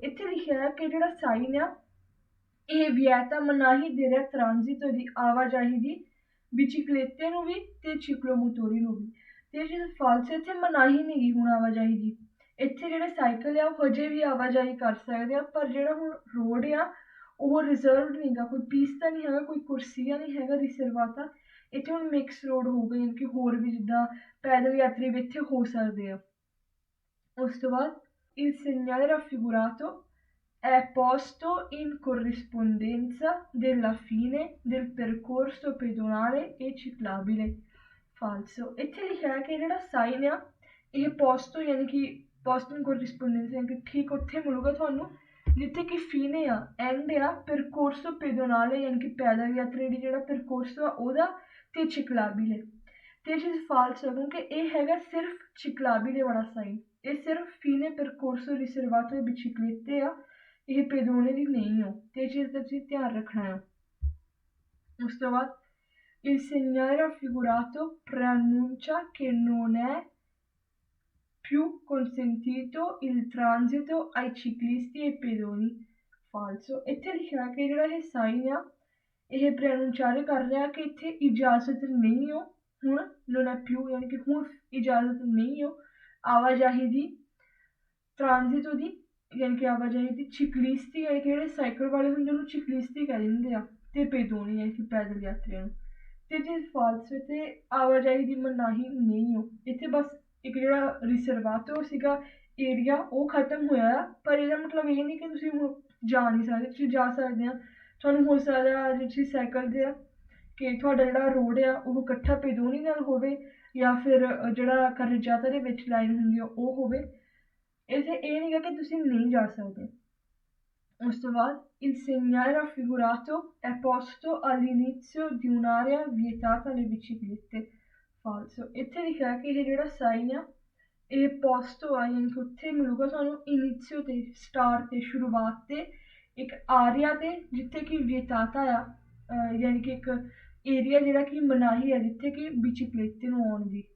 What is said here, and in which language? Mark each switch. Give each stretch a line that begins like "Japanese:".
Punjabi: ਇੱਥੇ ਲਿਖਿਆ ਹੈ ਕਿ ਜਿਹੜਾ ਸਾਈਨ ਆ ਇਹ ਵਿਆਤਾ ਮਨਾਹੀ ਦੇ ਰਿਹਾ ਟ੍ਰਾਂਜ਼ਿਟੋ ਦੀ ਆਵਾਜਾਈ ਦੀ, ਬਿਚਿਕਲੇਤੇ ਨੂੰ ਵੀ ਤੇ ਚਿਕਲੋਮੋਟੋਰੀ ਨੂੰ ਵੀ, ਤੇ ਇਹ ਚੀਜ਼ ਫਾਲਸੋ, ਇੱਥੇ ਮਨਾਹੀ ਨਹੀਂ ਗੀ ਹੁਣ ਆਵਾਜਾਈ ਦੀ। ਇੱਥੇ ਜਿਹੜੇ ਸਾਈਕਲ ਆ ਉਹ ਹਜੇ ਵੀ ਆਵਾਜਾਈ ਕਰ ਸਕਦੇ ਆ, ਪਰ ਜਿਹੜਾ ਹੁਣ ਰੋਡ ਆ ਉਹ ਰਿਜ਼ਰਵਡ ਨਹੀਂ ਗਾ, ਕੋਈ ਪੀਸਤਾ ਨਹੀਂ ਹੈਗਾ, ਕੋਈ ਕੁਰਸੀਆ ਨਹੀਂ ਹੈਗਾ ਰਿਜ਼ਰਵਾਤਾ, ਇੱਥੇ ਹੁਣ ਮਿਕਸ ਰੋਡ ਹੋਊਗਾ, ਯਾਨੀ ਕਿ ਹੋਰ ਵੀ ਜਿੱਦਾਂ ਪੈਦਲ ਯਾਤਰੀ ਵੀ ਇੱਥੇ ਹੋ ਸਕਦੇ ਆ। ਉਸ ਤੋਂ ਬਾਅਦ
Italian: il segnale raffigurato è posto in corrispondenza della fine del percorso pedonale e ciclabile falso।
Punjabi: ਇੱਥੇ ਲਿਖਿਆ ਹੈ ਕਿ ਜਿਹੜਾ ਸਾਈਨ ਆ ਇਹ ਪੋਸਟੋ ਯਾਨੀ ਕਿ ਪੋਸਟ ਇਨ ਕੋਰਿਸਪੋਂਡੈਂਸ ਯਾਨੀ ਕਿ ਠੀਕ ਉੱਥੇ ਮਿਲੂਗਾ ਤੁਹਾਨੂੰ ਜਿੱਥੇ ਕਿ ਫੀਨੇ ਆ ਐਂਡ ਆ ਪਰਕੋਰਸੋ ਪੈਦੋਨਾਲੇ ਯਾਨੀ ਕਿ ਪੈਦਲ ਯਾਤਰੀ ਦੀ ਜਿਹੜਾ ਪਰਕੋਰਸੋ ਆ ਉਹਦਾ, ਤੇ ਚਿਕਲਾਬੀਲੇ, ਤੇ ਇਹ ਚੀਜ਼ ਫਾਲਸ ਹੈ ਕਿਉਂਕਿ ਇਹ ਹੈਗਾ ਸਿਰਫ ਚਿਕਲਾਬੀਲੇ ਵਾਲਾ ਸਾਈਨ, ਇਹ ਸਿਰਫ ਫੀਨੇ ਪਰਕੋਰਸੋ ਰਿਜ਼ਰਵਾਤੋ ਬਿਚਿਕਲੇਤੇ ਆ, ਇਹ ਪੈਦੋਨੇ ਦੀ ਨਹੀਂ ਹੋ, ਤੇ ਇਹ ਚੀਜ਼ ਦਾ ਤੁਸੀਂ ਧਿਆਨ ਰੱਖਣਾ ਹੈ। ਉਸ ਤੋਂ ਬਾਅਦ
Italian: il segnale raffigurato preannuncia che non è più consentito il transito ai ciclisti e pedoni falso।
Punjabi: ਇੱਥੇ ਲਿਖਿਆ ਕਿ ਜਿਹੜਾ ਇਹ ਸਾਈਨ ਆ ਇਹ ਪ੍ਰੈਨੂੰਚਾਰੇ ਕਰ ਰਿਹਾ ਕਿ ਇੱਥੇ ਇਜਾਜ਼ਤ ਨਹੀਂ ਹੋ ਹੁਣ,
Italian: non è più
Punjabi: ਯਾਨੀ ਕਿ ਹੁਣ ਇਜਾਜ਼ਤ ਨਹੀਂ ਹੋ ਆਵਾਜਾਈ ਦੀ, ਟ੍ਰਾਂਜ਼ਿਟੋ ਦੀ ਯਾਨੀ ਕਿ ਆਵਾਜਾਈ ਦੀ, ਚਿਕਲਿਸਤੀ ਯਾਨੀ ਕਿ ਜਿਹੜੇ ਸਾਈਕਲ ਵਾਲੇ ਹੁੰਦੇ ਉਹਨੂੰ ਚਿਕਲਿਸਤੀ ਕਹਿ ਦਿੰਦੇ ਆ, ਤੇ ਪੈਦੋਨੀ ਯਾਨੀ ਕਿ ਪੈਦਲ ਯਾਤਰੀਆਂ ਨੂੰ, ਤੇ ਜੇ ਫਾਲਸੋ ਤੇ ਆਵਾਜਾਈ ਦੀ ਮਨਾਹੀ ਨਹੀਂ ਹੋ। ਇੱਥੇ ਬਸ ਇੱਕ ਜਿਹੜਾ ਰਿਜ਼ਰਵਾਤੋ ਸੀਗਾ ਏਰੀਆ ਉਹ ਖਤਮ ਹੋਇਆ ਆ, ਪਰ ਇਹਦਾ ਮਤਲਬ ਇਹ ਨਹੀਂ ਕਿ ਤੁਸੀਂ ਹੁਣ ਜਾ ਨਹੀਂ ਸਕਦੇ, ਤੁਸੀਂ ਜਾ ਸਕਦੇ ਆ। ਤੁਹਾਨੂੰ ਹੋ ਸਕਦਾ ਜੇ ਤੁਸੀਂ ਸਾਈਕਲ 'ਤੇ ਆ ਕਿ ਤੁਹਾਡਾ ਜਿਹੜਾ ਰੋਡ ਆ ਉਹ ਇਕੱਠਾ ਭਿਦੋਨੀ ਨਾਲ ਹੋਵੇ, ਜਾਂ ਫਿਰ ਜਿਹੜਾ ਕਰਜ਼ਾਤਾ ਦੇ ਵਿੱਚ ਲਾਈਨ ਹੁੰਦੀ ਆ ਉਹ ਹੋਵੇ। ਇੱਥੇ ਇਹ ਨਹੀਂ ਗਾ ਕਿ ਤੁਸੀਂ ਨਹੀਂ ਜਾ ਸਕਦੇ। ਉਸ ਤੋਂ ਬਾਅਦ
Italian: insegnare raffigurato è posto all'inizio di un'area vietata alle biciclette falso।
Punjabi: ਇੱਥੇ ਲਿਖਿਆ ਕਿ ਇਹ ਜਿਹੜਾ ਸਾਈਨ ਆ ਇਹ ਪੋਸਟੋ ਆ, ਯਾਨੀ ਕਿ ਉੱਥੇ ਮਿਲੂਗਾ ਤੁਹਾਨੂੰ ਇਨੀਸ਼ੀਓ ਤੇ, ਸਟਾਰਟ ਤੇ, ਸ਼ੁਰੂਆਤ ਤੇ ਇੱਕ ਆਰੀਆ ਤੇ ਜਿੱਥੇ ਕਿ ਵਿਤਾਤਾ ਆ, ਯਾਨੀ ਕਿ ਇੱਕ ਏਰੀਆ ਜਿਹੜਾ ਕਿ ਮਨਾਹੀ ਆ ਜਿੱਥੇ ਕਿ ਬਿਚੀਕਲੇਤੇ ਨੂੰ ਆਉਣ ਦੀ।